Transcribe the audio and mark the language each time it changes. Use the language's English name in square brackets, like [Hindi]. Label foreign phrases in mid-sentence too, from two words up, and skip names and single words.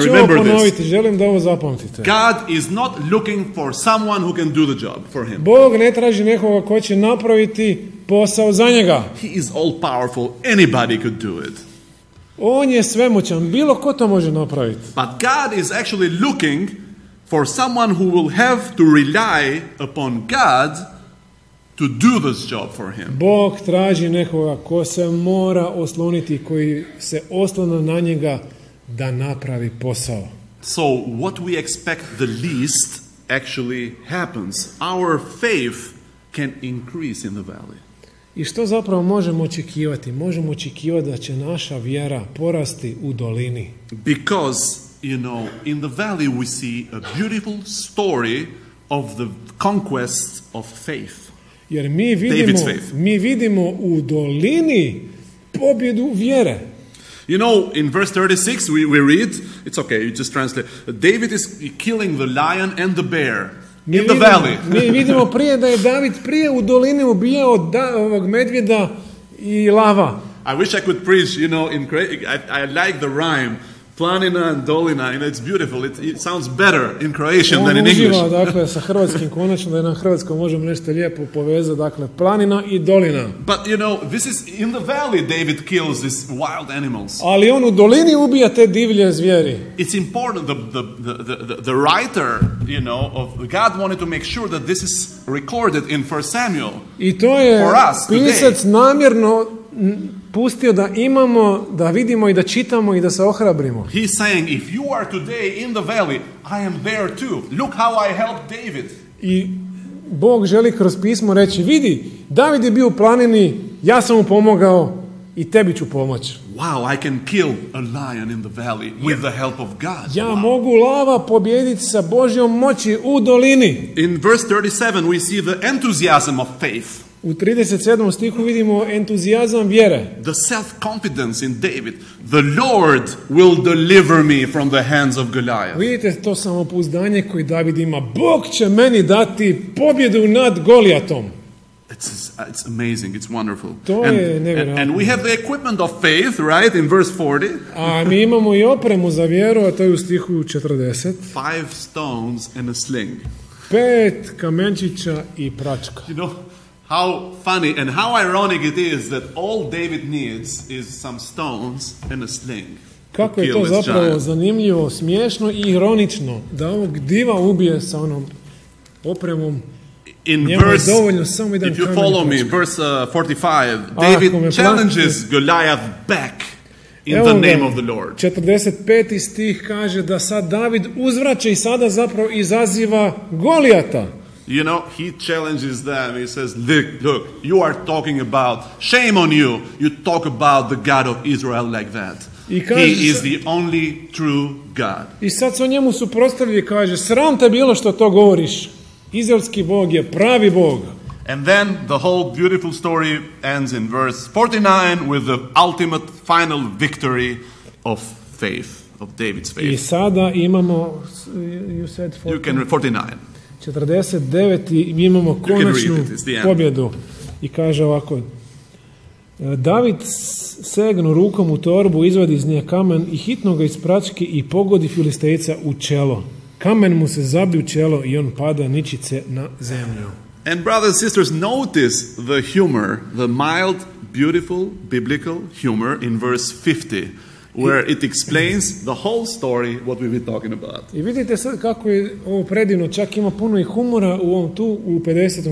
[Croatian] Ja ću [English] remember [Croatian] ovo ponoviti, [English] this. [Croatian] želim da ovo zapamtite. [English] God is not looking for someone who can do the job for him. [Croatian] Bog ne traži nekoga ko će napraviti posao za njega. [English] He is all powerful. Anybody could do it. [Croatian] On je svemoćan, bilo ko to može napraviti. [English] But God is actually looking for someone who will have to rely upon God to do this job for him. [Croatian] Bog traži nekoga ko se mora osloniti, koji se oslona na njega da napravi posao. [English] So what we expect the least actually happens. Our faith can increase in the valley. [Croatian] I što zapravo možemo očekivati? Možemo očekivati da će naša vjera porasti u dolini. [English] Because, in the valley we see a beautiful story of the conquest of faith. [Croatian] Jer mi vidimo u dolini pobjedu vjere. [English] In verse 36 we read, it's okay, you just translate. David is killing the lion and the bear in the valley. [Croatian] Mi vidimo prije da je David prije u dolini ubijao ovog medvjeda i lava. [English] I wish I could preach, I like the rhyme. Planina and dolina, it's beautiful. It sounds better in Croatian than in English. [Croatian] On uživa, dakle, sa hrvatskim konačno, da je na hrvatskom možemo nešto lijepo povezati, dakle, planina i dolina. [English] But, this is in the valley David kills these wild animals. [Croatian] Ali on u dolini ubija te divlje zvijeri. [English] It's important, the writer, of God wanted to make sure that this is recorded in 1 Samuel. [Croatian] I to je [English] for us [Croatian] pisac namjerno pustio da imamo, da vidimo i da čitamo i da se ohrabrimo. [English] He's saying, if you are today in the valley, I am there too. Look how I helped David. [Croatian] I Bog želi kroz pismo reći, vidi, David je bio u planini, ja sam mu pomogao i tebi ću pomoći. [English] Wow, I can kill a lion in the valley with the help of God. [Croatian] Ja mogu lava pobijediti sa Božjom moći u dolini. [English] In verse 37 we see the enthusiasm of faith. [Croatian] U 37. stihu vidimo entuzijazam vjere. [English] The self-confidence in David. The Lord will deliver me from the hands of Goliath. [Croatian] Vidite to samopouzdanje koje David ima. Bog će meni dati pobjedu nad Golijatom. [English] It's amazing. It's wonderful. [Croatian] To je nevjerojatno. [English] And we have the equipment of faith, right, in verse 40. [Croatian] A mi imamo i opremu za vjeru, a to je u stihu 40. [English] 5 stones and a sling. [Croatian] 5 kamenčića i pračka. [English] How funny and how ironic it is that all David needs is some stones and a sling. [Croatian] Kako je to zapravo zanimljivo, smiješno i ironično da ovog diva ubije sa onom opremom. [English] In verse, if you follow me, verse 45, David challenges Goliath back in the name of the Lord. [Croatian] 45. stih kaže da sad David uzvraća i sada zapravo izaziva Golijata. [English] He challenges them. He says, look, you are talking about, shame on you, you talk about the God of Israel like that. He is the only true God. [Croatian] I sad se o njemu suprotstavlja i kaže, sram te bilo što to govoriš. Izraelski Bog je pravi Bog. [English] And then the whole beautiful story ends in verse 49 with the ultimate final victory of faith, of David's faith. [Croatian] I sada imamo, [English] you said 49. You can 49. [Croatian] 49. i imamo konačnu pobjedu. I kaže ovako, David segnu rukom u torbu, izvadi iz nje kamen i hitno ga iz pračke i pogodi Filistejca u čelo. Kamen mu se zabije u čelo i on pada ničice na zemlju. [English] And brothers and sisters, notice the humor, the mild, beautiful, biblical humor in verse 50, where it explains the whole story what we've been talking about. [Croatian] I vidite sad kako je ovo predivno, čak ima puno i humora u ovom tu, u 50.